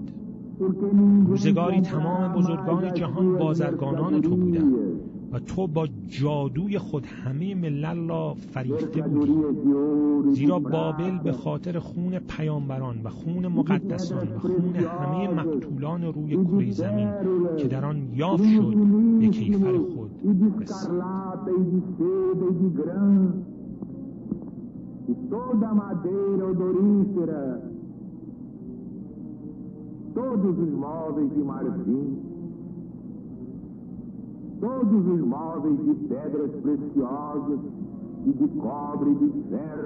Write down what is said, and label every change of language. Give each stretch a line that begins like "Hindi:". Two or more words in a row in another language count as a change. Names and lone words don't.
Persian: روزگاری تمام بزرگان جهان بازرگانان تو بودند و تو با جادوی خود همه ملل را فریفته بودی، زیرا بابل به خاطر خون پیامبران و خون مقدسان و خون همه مقتولان روی کره زمین که در آن یافت شد به کیفر خود رسید.
Portuguese: Todos os móveis de marfim, todos os móveis de pedras preciosas, e de cobre, de ferro,